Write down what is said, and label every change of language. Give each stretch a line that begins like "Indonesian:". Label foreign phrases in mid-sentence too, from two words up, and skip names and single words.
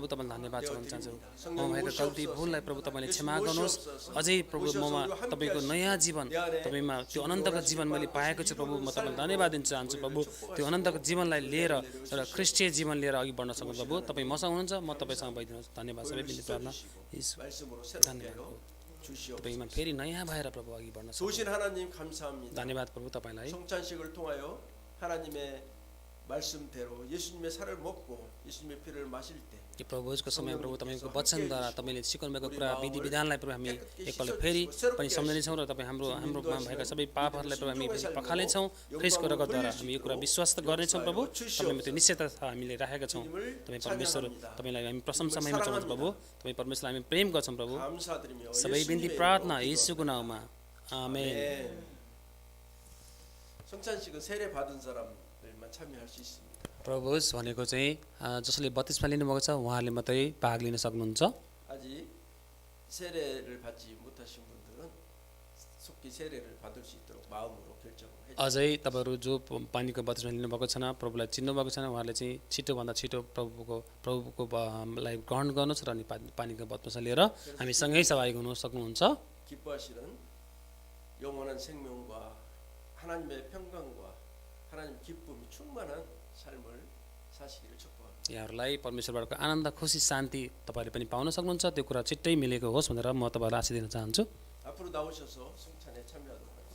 Nepali: तपाईँलाई धन्यवाद चढाउन चाहन्छु। म भएका गल्ती भुललाई प्रभु तपाईँले क्षमा गर्नुहोस्। अझै प्रभु ममा तपाईँको नयाँ जीवन तपाईँमा त्यो अनन्तको जीवन मैले पाएको छु प्रभु। म तपाईँलाई धन्यवाद दिन चाहन्छु प्रभु। त्यो अनन्तको जीवनलाई लिएर र ख्रिस्टीय जीवन लिएर अघि बढ्न सक्नु प्रभु। तपाईँ मसँग हुनुहुन्छ, म तपाईँसँग भइदिनुहोस्। धन्यवाद सबै बिन्ती प्रार्थना यीशु
Korean: 말씀으로 새롭게 하여 주시옵소서.
Nepali: तपाईँमा फेरि नयाँ भएर प्रभु अघि बढ्न सक्नु।
Korean: 좋으신 하나님 감사합니다.
Nepali: धन्यवाद प्रभु तपाईँलाई।
Korean: 성찬식을 통하여 하나님의 말씀대로 예수님의 살을 먹고 예수님의 피를 마실 때
Nepali: यो प्रभुजको समय प्रभु तपाईँको वचनद्वारा तपाईँले सिकाउनुभएको कुरा विधि विधानलाई प्रभु हामी एकपल्ट फेरि पनि सम्झनेछौँ र तपाईँ हाम्रोमा भएका सबै पापहरूलाई प्रभु हामी पखाल्नेछौँ। ख्रिस्टको रगतद्वारा हामी यो कुरा विश्वास गर्नेछौँ प्रभु। तपाईँमा त्यो निश्चयता हामीले राखेका छौँ। तपाईँ परमेश्वर, तपाईँलाई हामी प्रशंसा महिमा चढाउँछौँ प्रभु। तपाईँ परमेश्वरलाई हामी प्रेम गर्छौँ प्रभु।
Korean: 감사드리며
Nepali: सबै बिन्ती प्रार्थना येशूको नाउँमा आमेन।
Korean: 성찬식은 세례 받은 사람들만 참여할 수 있습니다.
Nepali: प्रभुज भनेको चाहिँ जसले बत्तिसमा लिनुभएको छ उहाँहरूले मात्रै भाग लिन सक्नुहुन्छ।
Korean: 아직 세례를 받지 못하신 분들은 속히 세례를 받을 수 있도록 마음으로 결정을 해
Nepali: अझै तपाईँहरू जो पानीको बत्तिसमा लिनुभएको छैन, प्रभुलाई चिन्नुभएको छैन, उहाँहरूले चाहिँ छिटोभन्दा छिटो प्रभुको लाई ग्रहण गर्नुहोस् र अनि पानीको बत्तिसमा लिएर हामी सँगै सहभागी हुन सक्नुहुन्छ।
Korean: 기뻐하시는 영원한 생명과 하나님의 평강과 하나님 기쁨이 충만한 삶을 사시기를 축복합니다.
Nepali: यहाँहरूलाई परमेश्वरबाटको आनन्द, खुसी, शान्ति तपाईँहरूले पनि पाउन सक्नुहुन्छ। त्यो कुरा छिट्टै मिलेको होस् भनेर म तपाईँलाई आशीष दिन चाहन्छु।
Korean: 앞으로 나오셔서 성찬에 참여하도록 하겠습니다.